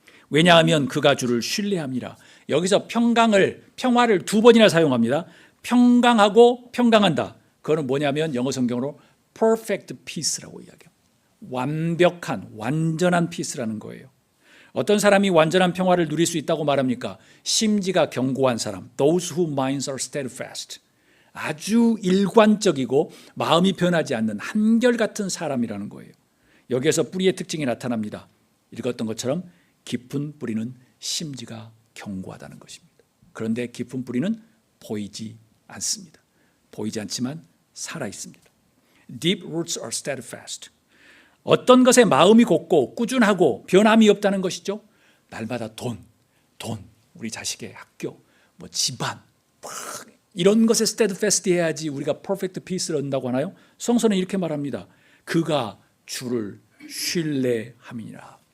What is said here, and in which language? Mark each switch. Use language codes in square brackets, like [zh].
[ko] 왜냐하면 그가 주를 신뢰함이라. 여기서 평화를 두 번이나 사용합니다. 평강하고 평강한다. 그거는 뭐냐면 영어 성경으로 [en] perfect peace [ko] 라고 이야기합니다. 완벽한, 완전한 peace라는 거예요. 어떤 사람이 완전한 평화를 누릴 수 있다고 말합니까? 심지가 견고한 사람, [en] those whose minds are steadfast. [ko] 아주 일관적이고 마음이 변하지 않는 한결같은 사람이라는 거예요. 여기에서 뿌리의 특징이 나타납니다. 읽었던 것처럼 깊은 뿌리는 심지가 견고하다는 것입니다. 그런데 깊은 뿌리는 보이지 않습니다. 보이지 않지만 살아 있습니다. [en] Deep roots are steadfast. [ko] 어떤 것에 마음이 곱고 꾸준하고 변함이 없다는 것이죠. 날마다 돈, 우리 자식의 학교, 집안, 이런 것에 steadfast 해야지 우리가 [en] perfect peace [ko] 를 얻는다고 하나요? 성서는 이렇게 말합니다. 그가 주를 신뢰함이니라.